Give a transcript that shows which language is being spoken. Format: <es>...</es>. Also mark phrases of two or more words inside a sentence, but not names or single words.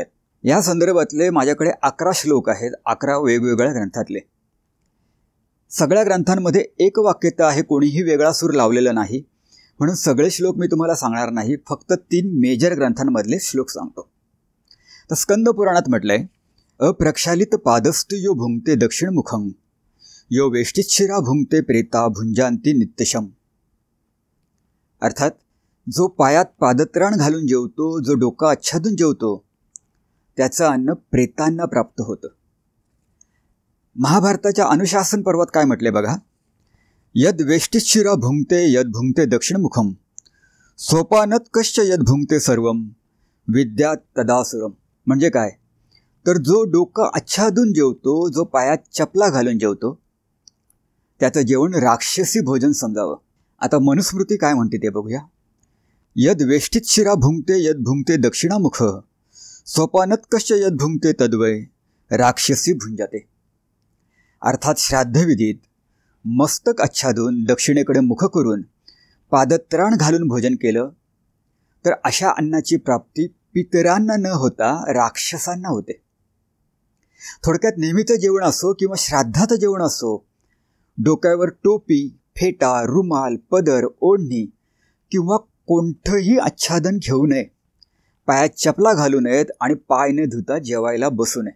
<mr>या संदर्भातले माझ्याकडे 11 श्लोक आहेत, 11 वेगवेगळ्या ग्रंथातले. सगळ्या ग्रंथांमध्ये एक वाक्यता आहे, कोणीही वेगळा सूर लावलेला नाही, म्हणून सगळे श्लोक मी तुम्हाला सांगणार नाही, फक्त 3 मेजर ग्रंथांमधले श्लोक सांगतो. तर स्कंद पुराणात म्हटलंय,</mr> <sa>अप्रक्षालित पादस्तु यो भुंक्ते दक्षिणमुखं, यो वेष्टिच्छिरा भुंक्ते प्रेता भुंजांती नित्यशम.</sa> <mr>अर्थात जो पायात पादत्राण घालून जेवतो, जो डोकं आच्छादून जेवतो, त्याचं अन्न प्रेतांना प्राप्त होतं. महाभारताच्या अनुशासन पर्वात काय म्हटले बघा,</mr> <sa>यद वेष्टिच्छिरा भुंक्ते यद भुंक्ते दक्षिणमुखम, सोपानत्कश्च यद भुंक्ते सर्वम, विद्या तदासुरम.</sa> <mr>म्हणजे काय, तर जो डोकं आच्छादून जेवतो, जो पायात चपला घालून जेवतो, त्याचं जेवण राक्षसी भोजन समजावं. आता मनुस्मृती काय म्हणते ते बघूया.</mr> <sa>यद वेष्टिच्छिरा भुंक्ते यद भुंक्ते दक्षिणामुख, सोपानत्कश्च यद भुंक्ते तद्वय राक्षसी भुंजाते.</sa> <mr>अर्थात श्राद्धविधीत मस्तक आच्छादून दक्षिणेकडे मुख करून पादत्राण घालून भोजन केलं तर अशा अन्नाची प्राप्ती पितरांना न होता राक्षसांना होते. थोडक्यात नेहमीचं जेवण असो किंवा श्राद्धाचं जेवण असो, डोक्यावर टोपी, फेटा, रुमाल, पदर, ओढणी किंवा कोणतंही आच्छादन घेऊ नये, पायात चपला घालू नयेत आणि पाय न धुता जेवायला बसू नये.</mr>